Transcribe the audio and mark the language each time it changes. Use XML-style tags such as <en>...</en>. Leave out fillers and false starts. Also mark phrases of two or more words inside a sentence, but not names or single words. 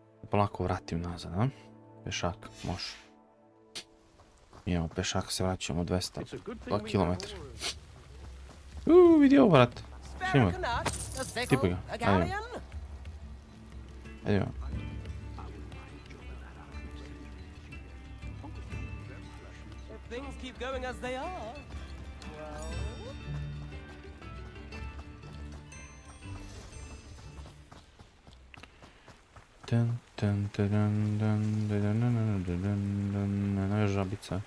<sr>polako vratim nazad, a? Pešak, može. Imamo pešak, se vraćamo 202 km. Vidi ovo, brat. Snimaj. Tipaj ga, ajde. Ajde.</sr> <en>Things keep going as they are.</en> <sr>Žabice.</sr>